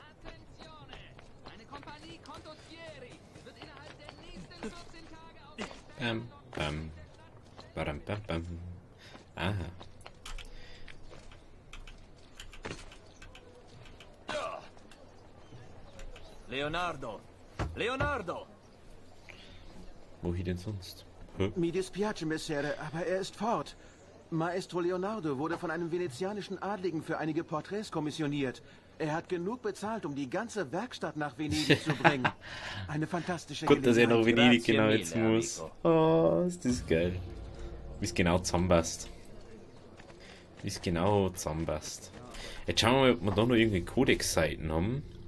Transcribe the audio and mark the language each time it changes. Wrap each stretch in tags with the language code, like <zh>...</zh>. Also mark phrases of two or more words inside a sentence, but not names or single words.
<de>Bam. Bam, bam. Aha. Leonardo! Leonardo! Wohin denn sonst? Hä?</de> <it>Mi dispiace, Messere,</it> <de>aber er ist fort. Maestro Leonardo wurde von einem venezianischen Adligen für einige Porträts kommissioniert. Er hat genug bezahlt, um die ganze Werkstatt nach Venedig zu bringen. Eine fantastische Gut, dass er nach Venedig</de> <it>Grazie</it> <de>genau</de> <it>mille,</it> <de>jetzt muss.</de> <it>amico.</it> <de>Oh, ist das geil. Wie es genau zusammenpasst. Jetzt schauen wir mal, ob wir da noch irgendwie Codex-Seiten haben.</de>